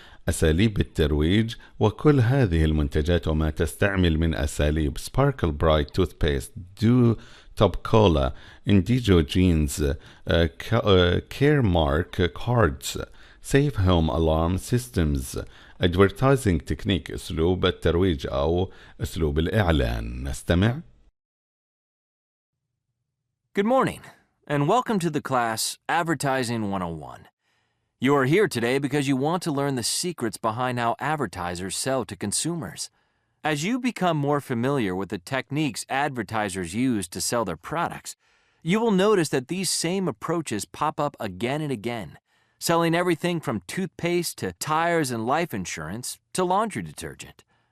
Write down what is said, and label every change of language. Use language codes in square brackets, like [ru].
[ar] أساليب الترويج وكل هذه المنتجات وما تستعمل من أساليب Sparkle Bright Toothpaste, Do Top Cola, Indigo Jeans, Caremark Cards, Safe Home Alarm Systems. Advertising Technique أسلوب الترويج أو أسلوب الإعلان. نستمع. [en] Good morning, and welcome to the class Advertising 101. You are here today because you want to learn the secrets behind how advertisers sell to consumers. As you become more familiar with the techniques advertisers use to sell their products, you will notice that these same approaches pop up again and again, selling everything from toothpaste to tires and life insurance to laundry detergent.